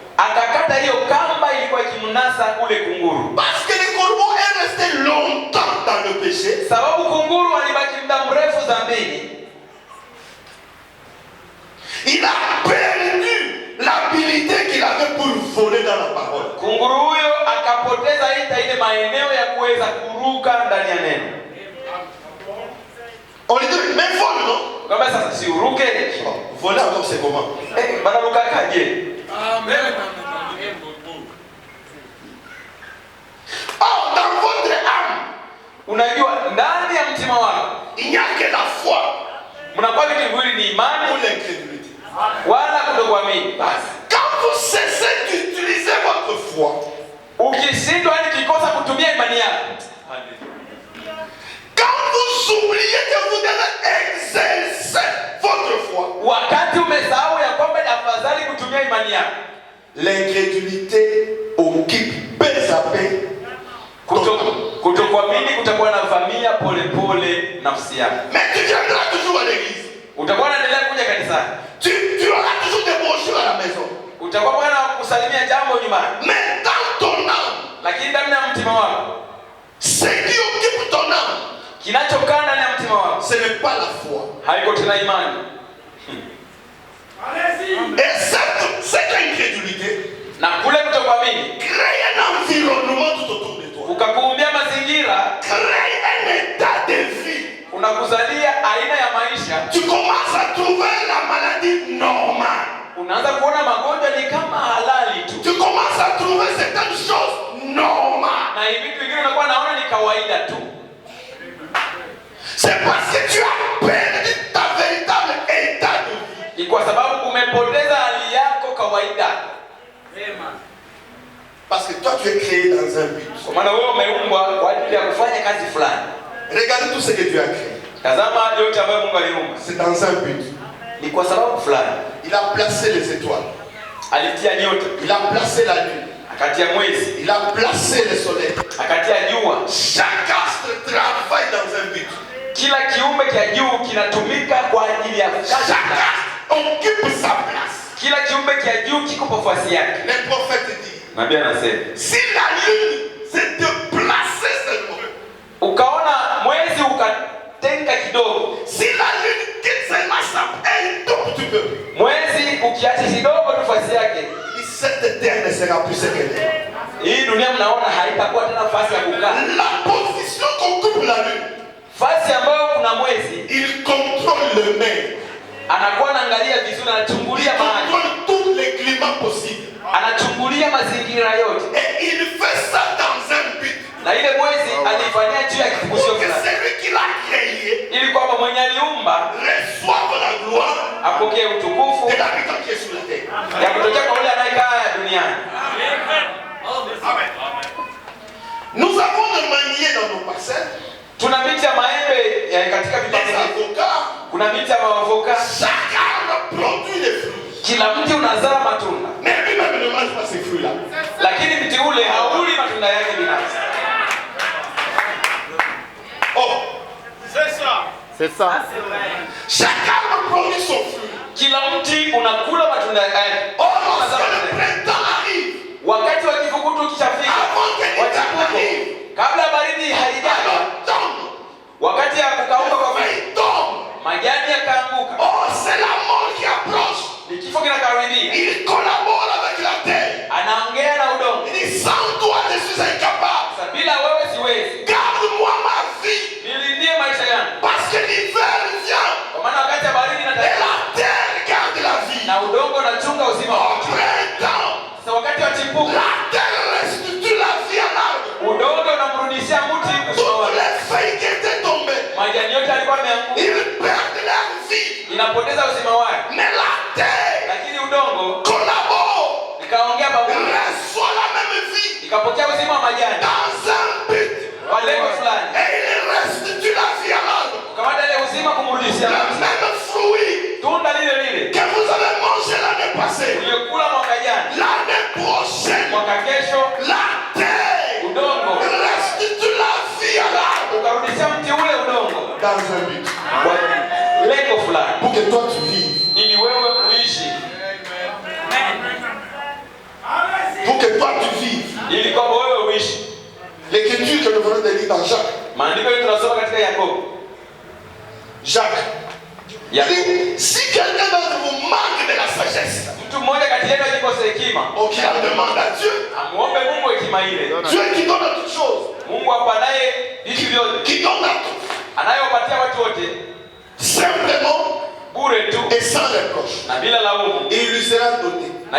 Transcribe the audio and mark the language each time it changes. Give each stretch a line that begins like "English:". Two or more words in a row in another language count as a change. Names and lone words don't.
French: Parce que le corbeau est resté longtemps dans le péché. Il a perdu l'habilité qu'il avait pour voler dans la parole.
Swahili: analeta ile maeneo ya kuweza kuruka ndani ya neno.
French: On lui dit, mais vole, non?
Swahili: Kama sasa si uruke.
French: Voler encore c'est comment?
Swahili: Banaruka kaje? Amen.
French: Oh, dans votre âme,
Swahili: unajua ndani ya mtima wako
French: il n'y a que la foi.
Swahili: Mnakuwa vitu viwili, ni imani
French: Ou l'incrédulité.
Swahili: wala kutokuamini. Basi
French: Quand vous cessez d'utiliser votre foi,
Swahili: ukishindwa ni kikosa kutumia imani yako,
French: quand vous oubliez que vous devez exercer votre foi,
Swahili: wakati umesahau ya kwamba ni afadhali kutumia imani yako,
French: l'incrédulité occupe peu à peu.
Swahili: Kutokuamini kutakuwa na vamia polepole nafsi yako.
French: Mais tu viendras toujours à l'église.
Swahili: Utakuwa unaendelea kuja kanisani.
French: Tu auras toujours des bonjours à la maison.
Swahili: Utakuwa bwana kusalimia jambo nyumbani.
French: Mais dans ton âme,
Swahili: lakini ndani ya mtima wako,
French: ce qui occupe ton âme,
Swahili: kinachokaa ndani ya mtima wako,
French: ce n'est pas la foi.
Swahili: haiko tena imani.
French: Et cette incrédulité,
Swahili: na kule kutokuamini,
French: crée un environnement tout autour de toi.
Swahili: ukakuumbia mazingira,
French: Crée un état de vie.
Swahili: unakuzalia aina ya maisha.
French: Tu commences à trouver la maladie normale.
Swahili: Unaanza kuona magonjwa ni kama halali tu.
French: Tu commences à trouver certaines choses normales.
Swahili: Na hivi vitu vingine unakuwa naona ni kawaida tu.
French: C'est parce que tu as perdu ta véritable état de vie.
Swahili: Ni kwa sababu umepoteza hali yako kawaida.
French: Parce que toi tu es créé dans un but.
Swahili: Kwa maana wewe umeumbwa kwa ajili ya kufanya kazi fulani.
French: Regardez tout ce que Dieu a créé.
Swahili: Tazama yote ambayo Mungu aliumba.
French: C'est dans un but.
Swahili: Ni kwa sababu fulani.
French: Il a placé les étoiles.
Swahili: Alitia nyota.
French: Il a placé la lune.
Swahili: Akatia mwezi.
French: Il a placé le soleil.
Swahili: Akatia jua.
French: Chaque astre travaille dans un but.
Swahili: Kila kiumbe kia juu kinatumika kwa ajili ya kazi.
French: Chaque astre occupe sa place.
Swahili: Kila kiumbe kia juu kiko nafasi yake.
French: Les prophètes disent,
Swahili: Nabii anasema,
French: si la lune s'est déplacée seulement,
Swahili: ukaona mwezi ukatenga kidogo,
French: si la lune quitte seulement un tout petit peu,
Swahili: mwezi ukiacha kidogo nafasi yake,
French: cette terre ne sera plus ce qu'elle est.
Swahili: hii dunia mnaona haitakuwa tena nafasi ya kukaa.
French: La position qu'occupe la lune,
Swahili: Nafasi ambayo kuna mwezi,
French: il contrôle le mer.
Swahili: anakuwa anaangalia vizuri,
French: Il
Swahili: anachungulia mahali,
French: contrôle tous les climats possibles.
Swahili: anachungulia mazingira yote.
French: Et il fait ça dans un but.
Swahili: Na ile mwezi alifanyia juu ya kivukio
French: Pour que
Swahili: fulani,
French: celui qui l'a créé
Swahili: ili kwamba mwenye aliumba
French: reçoive la gloire
Swahili: apokee utukufu
French: de l'habitant qui est sur la terre.
Swahili: ya kutokea kwa yule anayekaa duniani.
French: Nous avons le manier dans nos parcelles.
Swahili: Tuna miti ya maembe katika
French: Les
Swahili: vipande.
French: avocats.
Swahili: Kuna miti ya maavoka.
French: Chaque arbre produit des fruits.
Swahili: Kila mti unazaa matunda.
French: Mais lui-même ne mange pas ces fruits-là.
Swahili: Lakini mti ule hauli matunda yake binafsi. Oh,
French: C'est ça. chaque arbre produit son fruit.
Swahili: Kila mti unakula matunda yake.
French: Oh, lorsque le printemps arrive,
Swahili: Wakati wa kifukutu ukishafika,
French: avant que l'hiver n'arrive,
Swahili: kabla baridi haijaja,
French: l'automne,
Swahili: wakati ya kukauka kwa
French: il tombe.
Swahili: majani yakaanguka,
French: Oh, c'est la mort qui approche.
Swahili: ni kifo kinakaribia.
French: Il collabore avec la terre.
Swahili: Anaongea na udongo.
French: Il dit, sans toi, je suis incapable.
Swahili: Sasa bila wewe siwezi.
French: Garde-moi ma vie.
Swahili: Nilindie maisha yangu.
French: Parce que l'hiver vient.
Swahili: Kwa maana wakati ya baridi
French: Et
Swahili: inataka
French: la terre garde la vie.
Swahili: na udongo unachunga uzima
French: Au
Swahili: wako.
French: printemps,
Swahili: Sasa wakati wa chipuko,
French: la terre restitue la vie à l'arbre.
Swahili: udongo unamrudishia mti uzima
French: Toutes
Swahili: wake.
French: les feuilles qui étaient tombées,
Swahili: Majani yote alikuwa ameanguka,
French: ils perdent leur vie.
Swahili: inapoteza uzima wake.
French: Mais la terre
Swahili: Lakini udongo
French: collabore,
Swahili: ikaongea pamoja,
French: reçoit la même vie
Swahili: ikapokea uzima wa majani
French: dans un but.
Swahili: kwa lengo fulani.
French: Et il restitue la vie à l'arbre.
Swahili: Kamata ile uzima kumrudishia
French: Le
Swahili: mti.
French: même fruit
Swahili: Tunda lile lile
French: que vous avez mangé l'année passée,
Swahili: uliyokula mwaka jana,
French: l'année prochaine,
Swahili: mwaka kesho,
French: la terre
Swahili: udongo
French: restitue la vie à l'arbre
Swahili: ukarudishia mti ule udongo
French: dans un but.
Swahili: kwa lengo fulani,
French: Pour que toi tu vives.
Swahili: ili wewe uishi,
French: Pour que toi tu vives.
Swahili: ili kwamba wewe uishi.
French: L'écriture que nous venons de lire dans Jacques.
Swahili: Maandiko yetu tunasoma katika Yakobo.
French: Jacques, Si quelqu'un d'entre vous manque de la sagesse, qu'il en demande à Dieu. Dieu qui donne à toutes choses, qui donne à tout, simplement et sans reproche, et il lui sera donné.